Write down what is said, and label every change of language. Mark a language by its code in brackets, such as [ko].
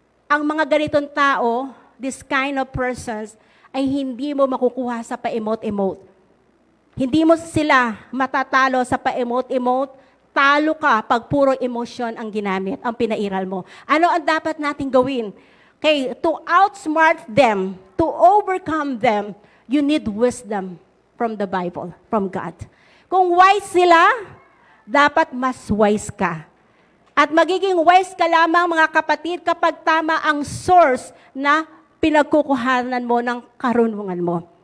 [tl] Ang mga ganitong tao, [en] this kind of persons, [tl] ay hindi mo makukuha sa pa-emote-emote. Hindi mo sila matatalo sa pa-emote-emote. Talo ka pag puro emosyon ang ginamit, ang pinairal mo. Ano ang dapat nating gawin? [en] Okay, to outsmart them, to overcome them, you need wisdom from the Bible, from God. [tl] Kung wise sila, dapat mas wise ka. At magiging wise ka lamang, mga kapatid, kapag tama ang source na pinagkukuhanan mo ng karunungan mo.